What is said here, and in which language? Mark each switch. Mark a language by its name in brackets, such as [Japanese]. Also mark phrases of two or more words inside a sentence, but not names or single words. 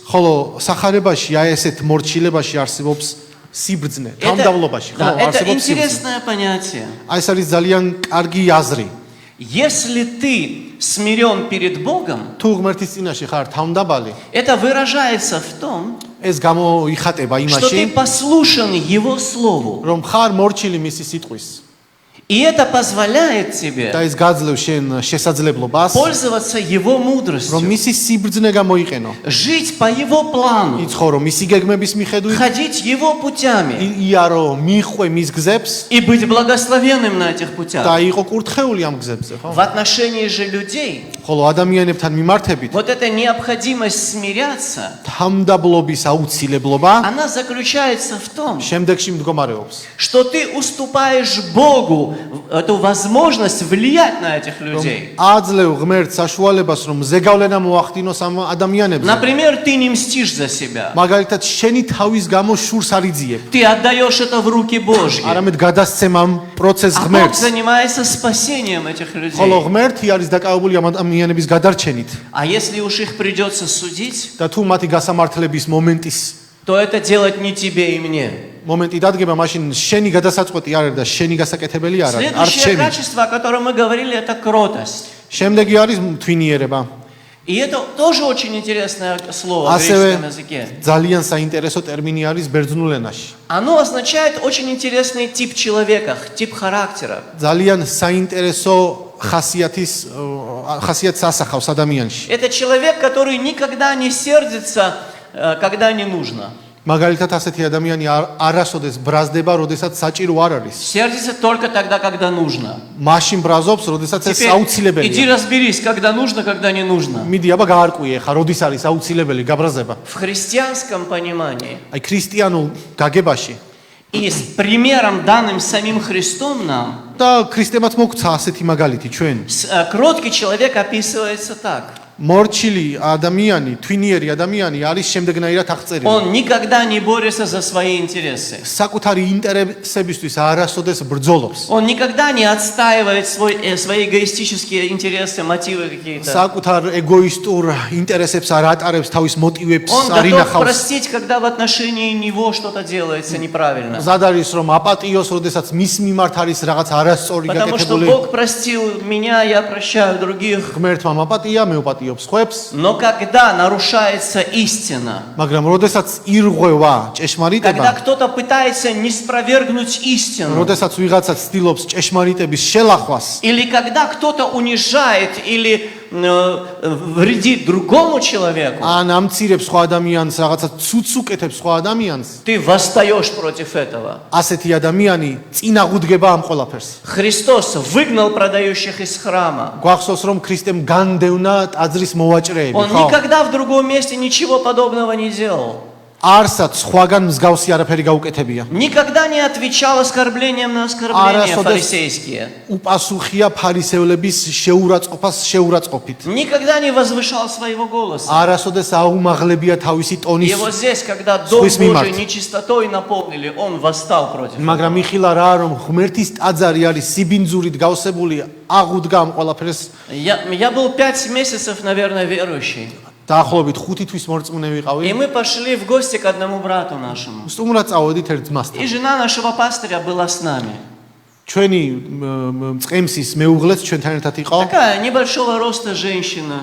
[Georgian] ხოლო სახარებაში აი ესეთ მორჩილებაში არსებობს სიბრძნე, თავმდაბლობაში, ხო, [Russian] Это [Georgian] არსებობს სიბრძნე. [Russian] интересное понятие. [Georgian] აი ეს არის ძალიან კარგი აზრი. [Russian] Если ты смирен перед Богом, [Georgian] თუ ღმერთის წინაშე ხარ თავმდაბალი, [Russian] это выражается в том, [Georgian] ეს გამოიხატება [Russian] что ты [Georgian] იმაში, [Russian] послушен Его Слову. [Georgian] რომ ხარ მორჩილი მისი სიტყვის. [Russian] И это позволяет тебе [Georgian] და ეს გაძლევს შენ შესაძლებლობას, [Russian] пользоваться Его [Georgian] რომ [Russian] мудростью, [Georgian] მისი სიბრძნე გამოიყენო. [Russian] жить по Его плану, [Georgian] იცხოვრო მისი გეგმების მიხედვით, [Russian] ходить Его путями [Georgian] იარო მიხვე მის გზებს [Russian] и быть благословенным на этих [Georgian] და [Russian] путях. [Georgian] იყო კურთხეული ამ გზებზე, ხო? [Russian] В отношении же людей [Georgian] ხოლო ადამიანებთან მიმართებით [Russian] вот эта необходимость смиряться, [Georgian] თავმდაბლობის აუცილებლობა [Russian] она заключается в том, [Georgian] შემდეგში მდგომარეობს. [Russian] что ты уступаешь Богу эту возможность влиять на этих людей. [Georgian] აძლევ ღმერთს საშუალებას, რომ ზეგავლენა მოახდინოს ამ ადამიანებზე. [Russian] Например, ты не мстишь за себя. [Georgian] მაგალითად, შენი თავის გამო შურს არ იძიებ. [Russian] Ты отдаешь это в руки Божьи. [Georgian] არამედ გადასცემ ამ პროცესს [Russian] А Бог [Georgian] ღმერთს. [Russian] занимается спасением этих людей. [Georgian] ხოლო ღმერთი არის დაკავებული ამ ადამიანების გადარჩენით [Russian] А если уж их придется судить, [Georgian] და თუ მათი გასამართლების [Russian] то это делать не тебе и мне. [Georgian] მომენტი დადგება, მაშინ შენი გადასაწყვეტი არ არის და შენი გასაკეთებელი არ არის, არც [Russian] Следующее [Georgian] შენი. [Russian] качество, о котором мы говорили, это кротость. [Georgian] შემდეგი არის თვინიერება. [Russian] И это тоже очень интересное слово в [Georgian] ასევე [Russian] греческом языке. [Georgian] ძალიან საინტერესო ტერმინი არის ბერძნულ ენაში. [Russian] Оно означает очень интересный тип человека, тип характера. [Georgian] ძალიან საინტერესო ხასიათს ასახავს ადამიანში. [Russian] Это человек, который никогда не сердится, когда не нужно. [Georgian] მაგალითად ასეთი ადამიანი არასოდეს ბრაზდება, როდესაც საჭირო არ არის. [Russian] Сердится только тогда, когда нужно. [Georgian] მაშინ ბრაზობს, როდესაც ეს [Russian] Теперь [Georgian] აუცილებელია. [Russian] иди разберись, когда нужно, когда не нужно. [Georgian] მიდი, აბა გაარკვიე ხა, როდის არის აუცილებელი გაბრაზება. [Russian] В христианском понимании [Georgian] აი ქრისტიანულ გაგებაში [Russian] и с примером, данным самим Христом нам, [Georgian] და ქრისტემაც მოგცა ასეთი მაგალითი ჩვენ. [Russian] кроткий человек описывается так. [Georgian] მორჩილი ადამიანი, თვინიერი ადამიანი არის შემდეგნაირად აღწერილი. [Russian] Он никогда не борется за свои интересы. [Georgian] საკუთარი ინტერესებისთვის არასოდეს ბრძოლობს. [Russian] Он никогда не отстаивает свои эгоистические интересы, мотивы какие-то. [Georgian] საკუთარ ეგოისტურ ინტერესებს არ ატარებს, თავის მოტივებს [Russian] Он [Georgian] არ [Russian] готов [Georgian] ინახავს. [Russian] простить, когда в отношении него что-то делается неправильно. [Georgian] მზად არის რომ აპატიოს, როდესაც მის მიმართ არის რაღაც არასწორი [Russian] Потому что [Georgian] გაკეთებული. [Russian] Бог простил меня, я прощаю других. [Georgian] ღმერთმა მაპატია, მე ვაპატიობს ხვებს, [Russian] Но когда нарушается истина, [Georgian] მაგრამ როდესაც ირღვევა [Russian] когда [Georgian] ჭეშმარიტება, [Russian] кто-то пытается не спровергнуть истину, [Georgian] როდესაც ვიღაცა ცდილობს ჭეშმარიტების შელახვას, [Russian] или когда кто-то унижает или вредит другому человеку, [Georgian] ან ამცირებს სხვა ადამიანს, რაღაცა ცუცს უკეთებს სხვა ადამიანს, [Russian] ты восстаешь против этого. [Georgian] ასეთი ადამიანი წინაღუდგება ამ ყველაფერს. [Russian] Христос выгнал продающих из храма. [Georgian] გვახსოვს რომ ქრისტემ განდევნა ტაძრის მოვაჭრეები, [Russian] Он [Georgian] ხო? [Russian] никогда в другом месте ничего подобного не делал. [Georgian] არსად სხვაგან მსგავსი არაფერი გაუკეთებია. [Russian] Никогда не отвечал оскорблением на оскорбление [Georgian] Арасодес. [Russian] фарисейские. [Georgian] უპასუხია ფარისევლების შეურაცხყოფას შეურაცხყოფით. [Russian] Никогда не возвышал своего голоса. [Georgian] არასოდეს აუმაღლებია თავისი [Russian] И [Georgian] ტონის, [Russian] вот здесь, когда Дом Свой Божий смарт. нечистотой наполнили, он восстал против этого. [Georgian] მაგრამ იხილა რა რომ ღმერთის ტაძარი არის სიბინძურით გავსებული, აღუდგა ამ ყველაფერს. [Russian] Я был 5 месяцев, наверное, верующий. [Georgian] დაახლოებით 5 თვის მორწმუნე [Russian] И [Georgian] ვიყავი. [Russian] мы пошли в гости к одному брату нашему. [Georgian] სტუმრად წავედით ერთ ძმასთან. [Russian] И жена нашего пастыря была с нами. [Georgian] ჩვენი წყემსის მეუღლეც ჩვენთან ერთად იყო. [Russian] Такая небольшого роста женщина.